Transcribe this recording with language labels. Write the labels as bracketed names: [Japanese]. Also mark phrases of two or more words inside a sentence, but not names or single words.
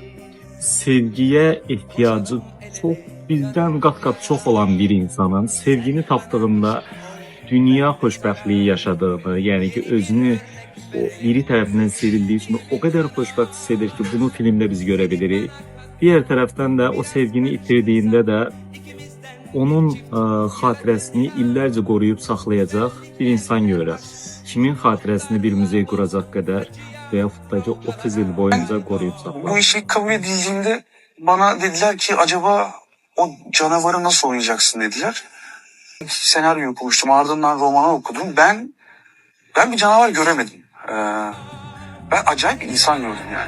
[Azerbaijani] Sevgiyə ehtiyacı çox, bizdən qat-qat çox olan bir insanın sevgini tapdığında dünya xoşbəxtliyi yaşadığını, yəni ki, özünü o biri tərəfindən sevildiyi üçün o qədər xoşbəxt hiss edir ki, bunu filmdə biz görə bilirik. Diğer tərəfdən də o sevgini itirdiyində də onun xatirəsini illərcə qoruyub saxlayacaq bir insan görür. Kimin xatirəsini bir muzey quracaq qədər və yaxud da ki 30 il boyunca [Turkish] koruyup saklar. Bu işi kabul edildiğinde bana dediler ki acaba o canavarı nasıl oynayacaksın dediler. Senaryoyu okumuştum, ardından romanı okudum. Ben bir canavar göremedim. Ben acayip bir insan gördüm yani.